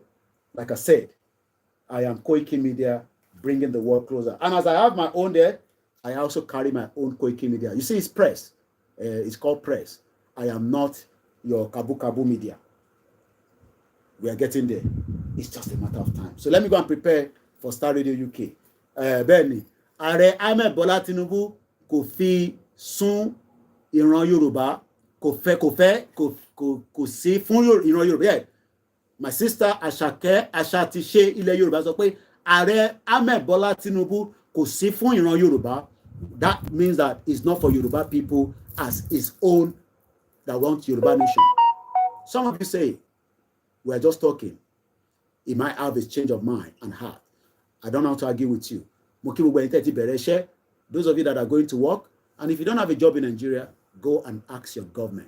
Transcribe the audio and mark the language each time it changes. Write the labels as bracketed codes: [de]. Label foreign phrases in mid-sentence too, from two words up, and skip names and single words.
[en] Like I said, I am Koikimedia, bringing the world closer. And as I have my own there, I also carry my own Koikimedia. You see, it's press. It's called press. I am not your Kabu media. We are getting there. It's just a matter of time. So let me go and prepare for Star Radio UK. [yo] Bẹ́ẹ̀ni, Ààrẹ Ahmed Bola Tinubu kò fi sún ìran Yorùbá, kò sí fún ìran Yorùbá. [en] Yeah. [yo] My sister Àṣàkẹ́ Àṣàtìṣe ilẹ̀ Yorùbá sọ pé Ààrẹ Ahmed Bola Tinubu kò sí fún ìran Yorùbá. [en] That means that it's not for Yoruba people as his own that want Yoruba nation. Some of you say, we're just talking. He might have a change of mind and heart. I don't know how to argue with you. Those of you that are going to work, and if you don't have a job in Nigeria, go and ask your government.